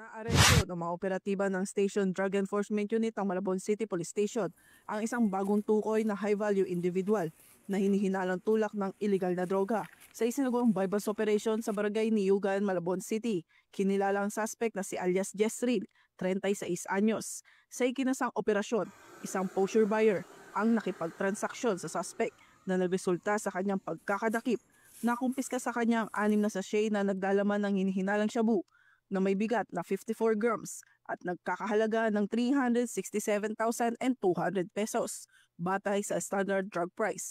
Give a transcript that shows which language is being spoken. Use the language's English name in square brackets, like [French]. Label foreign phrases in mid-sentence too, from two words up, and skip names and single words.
[Filipino] Naaresto ng mga operatiba ng Station Drug Enforcement Unit ng Malabon City Police Station ang isang bagong tukoy na [English] high-value individual [Filipino] na hinihinalang tulak ng iligal na droga sa isinagawang [English] bypass operation [Filipino] sa barangay Niyugan, Malabon City. Kinilala ang suspect na si alias Jessril, 36 anyos. Sa ikinasang operasyon, isang [English] posture buyer [Filipino] ang nakipagtransaksyon sa suspect na nagresulta sa kanyang pagkakadakip. Nakumpiska sa kanya ang 6 na sachet na nagdalaman ng hinihinalang shabu na may bigat na 54 grams at nagkakahalaga ng 367,200 pesos batay sa [English] standard drug price.